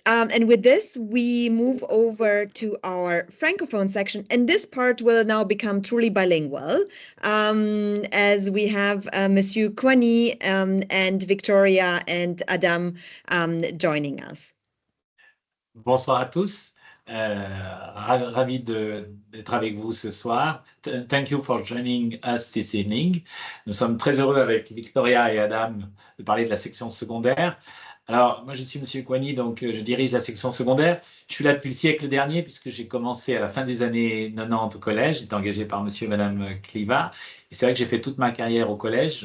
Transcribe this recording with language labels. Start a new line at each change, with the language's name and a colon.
English: And with this, we move over to our Francophone section. And this part will now become truly bilingual, as we have Monsieur Kwani and Victoria and Adam joining us.
French: Bonsoir à tous. Ravi d'être avec vous ce soir.
English: Thank you for joining us this evening.
French: Nous sommes très heureux avec Victoria et Adam de parler de la section secondaire. Alors, moi, je suis Monsieur Kwani, donc je dirige la section secondaire. Je suis là depuis le siècle dernier, puisque j'ai commencé à la fin des années 90 au collège. J'étais engagé par Monsieur et Madame Cliva. Et c'est vrai que j'ai fait toute ma carrière au collège.